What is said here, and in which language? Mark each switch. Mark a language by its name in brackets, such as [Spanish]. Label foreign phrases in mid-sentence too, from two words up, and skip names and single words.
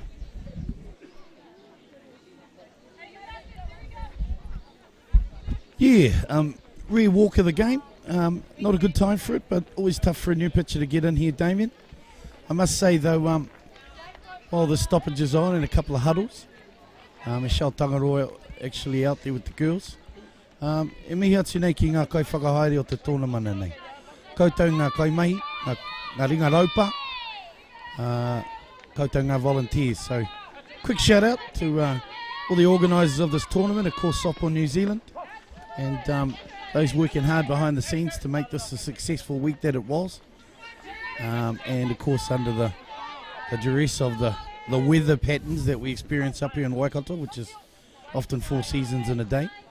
[English] Yeah, rear walk of the game. Not a good time for it, but always tough for a new pitcher to get in here, Damien. I must say, though, while the stoppage is on and a couple of huddles, Michelle Tangaroa actually out there with the girls. [Māori] E mihi atu nei ki ngā kai whakahaere o te tōna mana nei. Koutou ngā kaimahi, ngā ringa raupa, koutou ngā volunteers. [English] So, quick shout out to all the organisers of this tournament, of course, Softball New Zealand, and those working hard behind the scenes to make this a successful week that it was. And of course under the duress of the weather patterns that we experience up here in Waikato, which is often 4 seasons in a day.